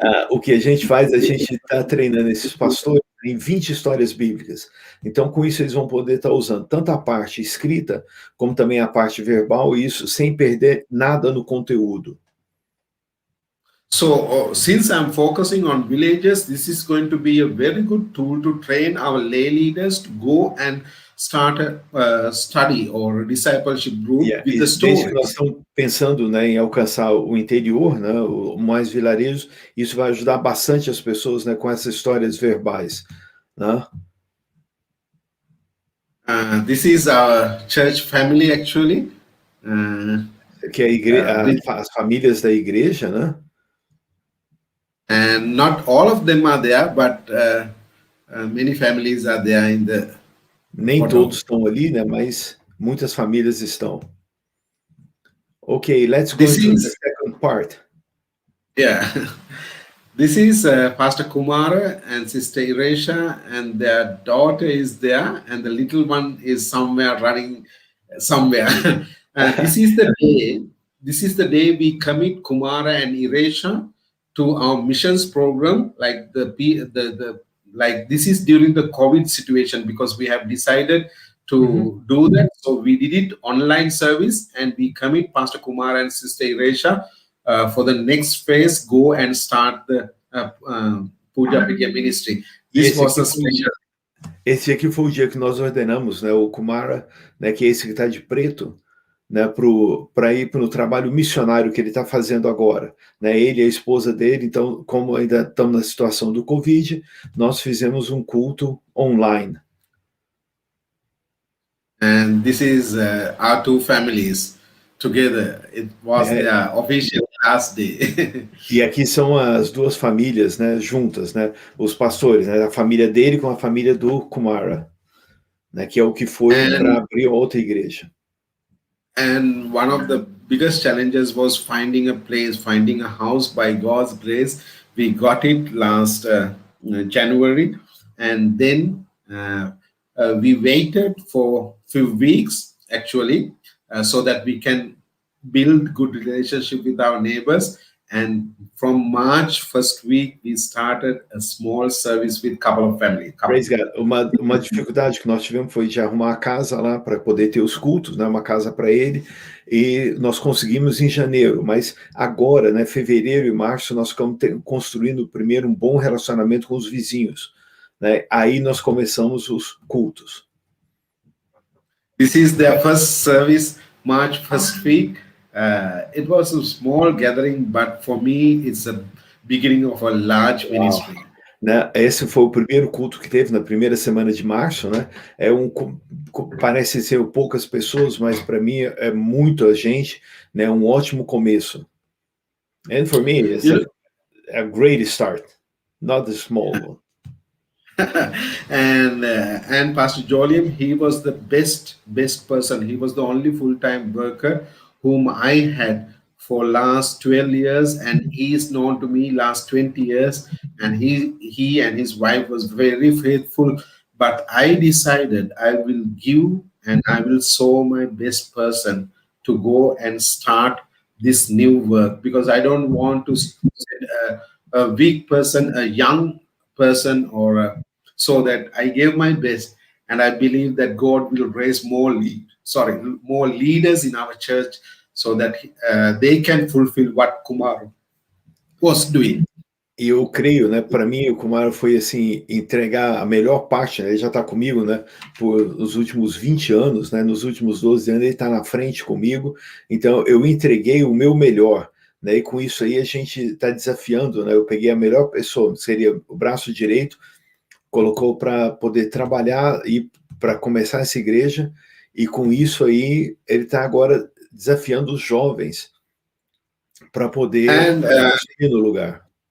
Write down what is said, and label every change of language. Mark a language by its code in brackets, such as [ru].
[pt] o que a gente faz, a gente está treinando esses pastores em 20 histórias bíblicas. Então, com isso, eles vão poder estar usando tanto a parte escrita, como também a parte verbal, e isso sem perder nada no conteúdo. [en] So, since I'm focusing on villages, this is going to be a very good tool to train our lay leaders to go and start a study or a discipleship group with the stories. [pt] Desde que nós estamos pensando, né, em alcançar o interior, né, o mais vilarejos, isso vai ajudar bastante as pessoas, né, com essas histórias verbais, né? [en] This is our church family actually. [pt] Que as famílias da igreja, né? [en] And not all of them are there, but many families are there in the. [pt] Nem todos estão ali, né? Mas muitas famílias estão. [en] Okay, let's go to the second part. Yeah, this is Pastor Kumara and Sister Iresha, and their daughter is there, and the little one is somewhere running somewhere. This is the day. This is the day we commit Kumara and Iresha to our missions program. Like like this is during the COVID situation, because we have decided to do that. So we did it online service, and we commit Pastor Kumar and Sister Iresha for the next phase, go and start the Puja Pigya ministry. This was a special. [pt] Esse aqui foi o dia que nós ordenamos, né, o Kumara, né, que é esse que está de preto, né, para ir para o trabalho missionário que ele está fazendo agora, né, ele e a esposa dele. Então, como ainda estamos na situação do Covid, nós fizemos um culto online. [en] And this is our two families together. It was their official last day. [pt] E aqui são as duas famílias, né, juntas, né, os pastores, né, a família dele com a família do Kumara. né, que é o que foi para [en] And [pt] abrir outra igreja. [en] and one of the biggest challenges was finding a place, finding a house. By God's grace, we got it last January, and then we waited for few weeks actually, so that we can build good relationship with our neighbors. And from March first week, we started a small service with couple of family, couple. Praise God. [pt] Uma dificuldade que nós tivemos foi de arrumar a casa lá para poder ter os cultos, né, uma casa para ele, e nós conseguimos em janeiro, mas agora, né, fevereiro e março, nós ficamos construindo primeiro um bom relacionamento com os vizinhos, né, aí nós começamos os cultos. [en] This is their first service, March first week. It was a small gathering, but for me, it's a beginning of a large ministry. [pt] Né? Esse foi o primeiro culto que teve na primeira semana de março, né? Parece ser poucas pessoas, mas para mim é muita gente, né? Um ótimo começo. [en] And for me, it's a great start, not a small one. And Pastor Jolium, he was the best person. He was the only full-time worker whom I had for last 12 years, and he is known to me last 20 years, and he and his wife was very faithful. But I decided I will give and I will show my best person to go and start this new work, because I don't want to send a weak person, a young person, so that I gave my best, and I believe that God will raise more leaders in our church, so that they can fulfill what Kumar was doing. [pt] E eu creio, né, para mim o Kumar foi assim, entregar a melhor parte, né, ele já está comigo, né, por os últimos 20 anos, né, nos últimos 12 anos ele está na frente comigo, então eu entreguei o meu melhor, né, e com isso aí a gente está desafiando, né, eu peguei a melhor pessoa, seria o braço direito, colocou para poder trabalhar e para começar essa igreja, e com isso aí ele está agora desafiando os jovens para poder assumir no lugar.